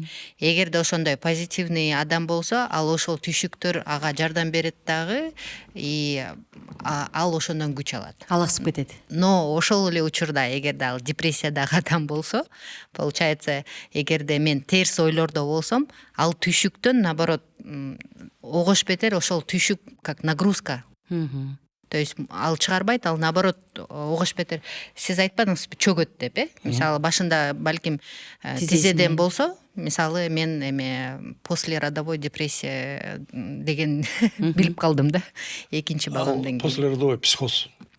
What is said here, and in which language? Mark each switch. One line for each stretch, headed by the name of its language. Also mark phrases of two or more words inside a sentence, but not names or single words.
Kyrgyz: Эгерде ошондой позитивный адам болсо, ал ошол түйшүктөр ага жардам берет дагы, и ал ошондон күч алат. Алаксып кетет. Но ошол эле учурда эгерде ал депрессиядагы адам болсо, получается, эгерде мен терс ойлордо болсом, ал түйшүктөн наоборот огош бетер ошол түйшүк
Russian: как нагрузка.
Kyrgyz: То есть ал чыгарбайт, ал наоборот огош бетер. Сиз айтпадыңызбы чөгөт деп, Мисалы башында балким тизеден болсо, мисалы мен эме
Russian: после родовой депрессия
Kyrgyz: деген билип калдым да. Экинчи баламдан кийин.
Russian: После родовой психоз.